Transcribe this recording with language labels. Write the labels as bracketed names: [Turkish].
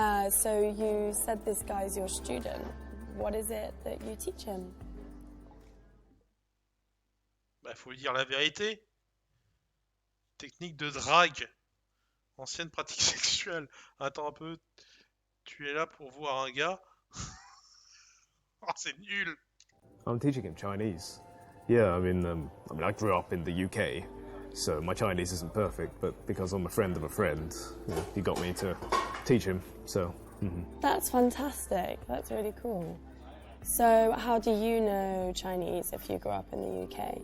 [English] So you said this guy's your student. What is it that you teach him? [French] Bah, faut lui dire la vérité. Technique de drague. Ancienne pratique sexuelle. Attends un peu. Tu es là pour voir un gars. Oh, c'est nul. [English] I'm teaching him Chinese. Yeah, I grew up in the UK, so my Chinese isn't perfect. But because I'm a friend of a friend, you know, he got me to teach him. So. That's fantastic. That's really cool. So how do you know Chinese if you grew up in the UK?